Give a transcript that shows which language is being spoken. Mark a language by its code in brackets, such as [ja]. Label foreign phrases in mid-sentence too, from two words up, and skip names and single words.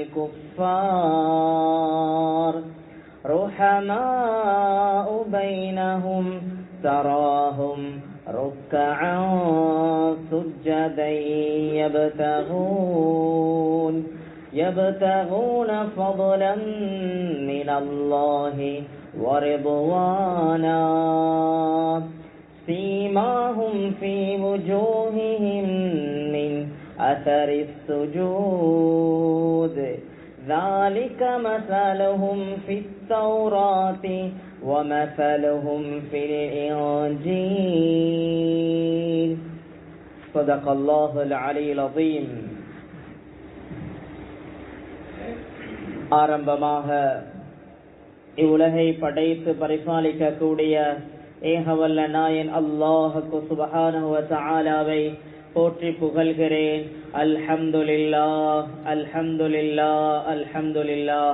[ar] الكفار رحماء بينهم تراهم ركعا سجدا يبتغون فضلا من الله ورضوانا سيماهم في وجوههم من أثر السجود ذلك مثلهم في التوراة ومثلهم في الإنجيل. صدق الله العلي العظيم. [ta] ஆரம்பமாக இவ்வுலகை படைத்து பரிபாலிக்க கூடிய ஏகவல்ல நாயன் அல்லாஹ்வுக்கு [ar] سبحانه وتعالى [ta] போற்றி புகழ்கிறேன். [ar] الحمد لله الحمد لله الحمد لله.